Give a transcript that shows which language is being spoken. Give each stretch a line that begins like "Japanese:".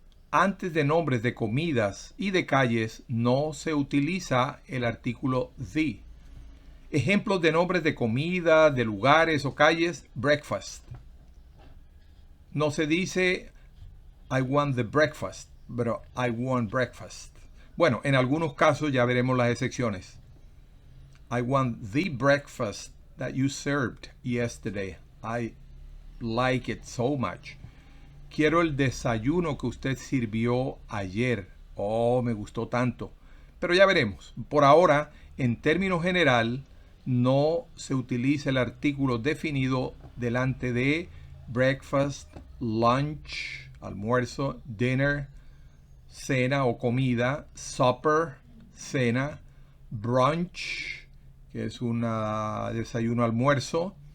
Spanish: Antes de nombres de comidas y de calles no se utiliza el artículo the. Ejemplos de nombres de comida, de lugares o calles: breakfast. No se dice
English: I want the breakfast,
Spanish: pero
English: I want breakfast.
Spanish: Bueno, en algunos casos ya veremos las excepciones.
English: I want the breakfast that you served yesterday. I like it so much.
Spanish: Quiero el desayuno que usted sirvió ayer. Oh, me gustó tanto. Pero ya veremos. Por ahora, en términos general, no se utiliza el artículo definido delante de breakfast, lunch, almuerzo, dinner, cena o comida, supper, cena, brunch, que es un desayuno almuerzo,